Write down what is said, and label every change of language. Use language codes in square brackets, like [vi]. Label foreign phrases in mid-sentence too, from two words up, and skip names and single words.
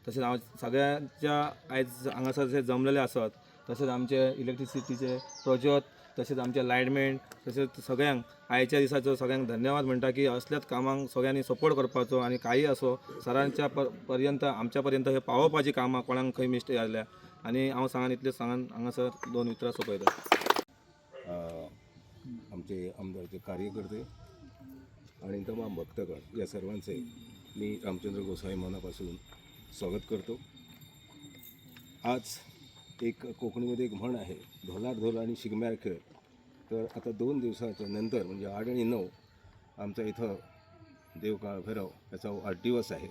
[kok] तसेच सगळ्यांच्या आयज हांगासर जे जमलेले आसात, तसेच आमचे इलेक्ट्रिसिटीचे प्रज्योत, तसेच आमचे लायटमॅन, तसेच सगळ्यांक आयच्या दिसाचो सगळ्यांक धन्यवाद म्हणटा की असल्याच कामांक सगळ्यांनी सपोर्ट करपाचो आणि काही असो सरांच्या पर्यंत आमच्या पर्यंत हे पावोवपाची कामां कोणाक खंय मिस्टेक जाल्या आणि हांव सांगान इतलें सांगान हांगासर 2 उतरां सोंपयता. [mr] आमचे आमदारचे कार्यकर्ते आणि तमाम भक्तगण या सर्वांचे मी रामचंद्र गोसावी मनापासून स्वागत करतो. आज एक कोकणीमध्ये एक म्हण आहे, [kok] ढोलार ढोल आणि शिगम्यार खेळ. [mr] तर आता 2 दिवसाच्या नंतर म्हणजे 8 आणि 9 आमचा इथं देवकाळ भैरव याचा वाढदिवस आहे.